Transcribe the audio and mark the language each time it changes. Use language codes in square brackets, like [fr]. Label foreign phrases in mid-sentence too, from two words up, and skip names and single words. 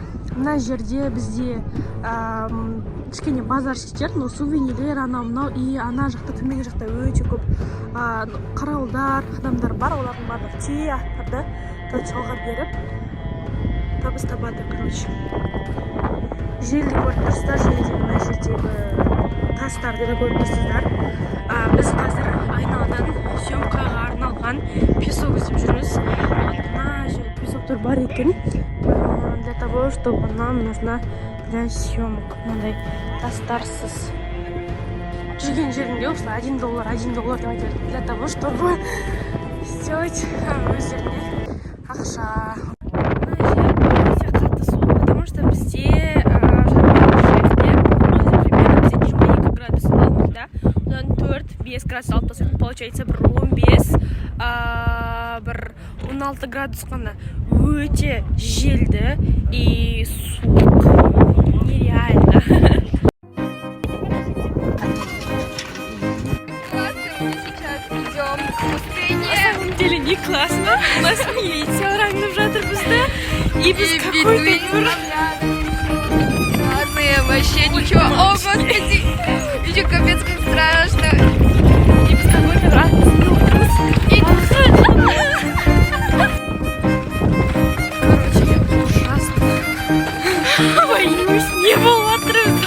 [kk] Мына жерде бізде кішкене базар шетер, но сувенирлер анау мынау и ана жақта төменгі жақта өте көп қарауылдар, адамдар бар, олардың барлығы тие аттарды жалға беріп табыс табады, короче. Желді көріп тұрсыздар, желде мына жердегі тастарды да көріп тұрсыздар. Біз қазір айналадан съемкаға арналған песок іздеп жүрміз. Мына жерде песоктар бар екен. [ru] Для того, чтобы нам нужна для съемок. [kk] Мындай тастарсыз. Жүрген жерінде осылай $1 деп айтады. [ru] Для того, чтобы сделать [kk] өздеріне ақша. Мына жер өте қатты суық, [ru] потому что [kk] бізде примерно 22 градус алматыда, одан 4-5 градус алып тастайды. Получается, бір 15, бір 16 градус қана. Өте желді и суық. [ru] Нереально. На самом деле не классно. У нас милиция [kk] ранглып жатыр бізді. [ru] И біз какой-то Ладно, вообще ничего. О, господи! Ничего, капец, как страшно. И біз какой-то Короче, я ужасно боюсь, не было отрыва.